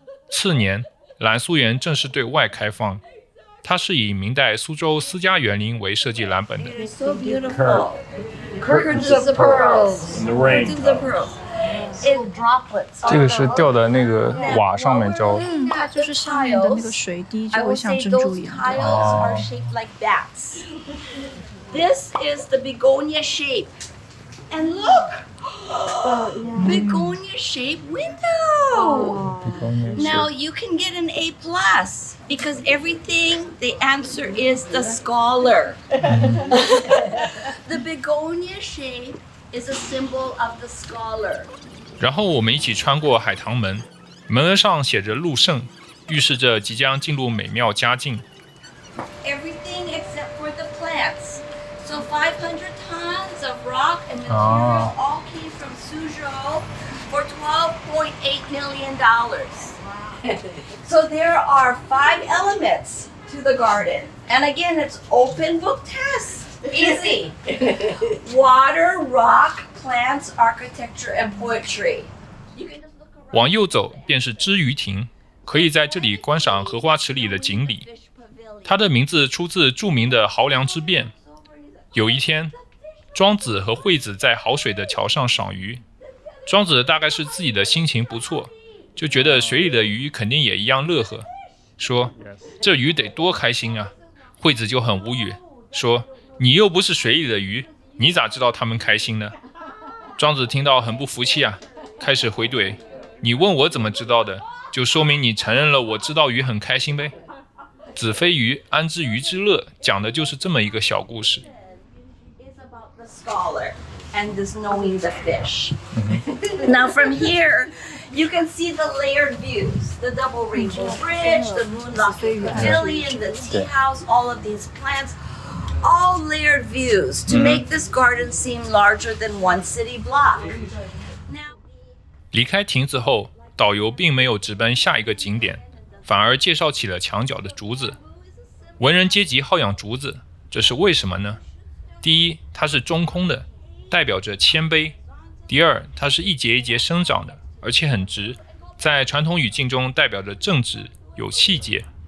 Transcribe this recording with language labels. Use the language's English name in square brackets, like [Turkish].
[Chinese] 次年，藍蘇園正式對外開放。它是以明代蘇州私家園林為設計藍本的。 [English] so beautiful. Curtains of pearls. Curtains of pearls. In droplets. [Chinese] 這個是掉在那個瓦上面澆。它就是上面的那個水滴就會像珍珠一樣。 [English] Tiles are shaped like bats. This is the begonia shape. And look! Begonia shaped window. Now you can get an A+ because everything, the answer is the scholar. The begonia shape is a symbol of the scholar. [Chinese] 然後我們一起穿過海棠門，門額上寫着陸勝，預示着即將進入美妙佳境。 [English] Everything except for the plants. So 500 tons of rock and material all came from Suzhou for $12.8 million. So there are 5 elements to the garden. And again, it's open book test. Easy. Water, rock, plants, architecture, and poetry. [Chinese] 往右走便是知魚亭，可以在這裡觀賞荷花池裡的錦鯉。它的名字出自著名的濠梁之變。有一天，莊子和惠子在好水的橋上賞魚。莊子大概是自己的心情不錯，就覺得水裡的魚肯定也一樣樂呵，說這魚得多開心啊。惠子就很無語，說你又不是水裡的魚，你咋知道他們開心呢？莊子聽到很不服氣啊，開始回懟，你問我怎麼知道的，就說明你承認了我知道魚很開心唄。子非魚，安知魚之樂，講的就是這麼一個小故事。 [English] Scholar and this knowing the fish. Now from here, you can see the layered views, the double rainbow bridge, the moonlock pavilion, the tea house, all of these plants. all layered views to make this garden seem larger than one city block. Now, [Chinese] 離開亭子後，导遊並沒有直奔下一個景點，反而介紹起了牆角的竹子。文人階級好養竹子，這是為什麼呢？第一，它是中空的，代表着謙卑；第二，它是一節一節生長的，而且很直，在傳統語境中代表着正直、有氣節。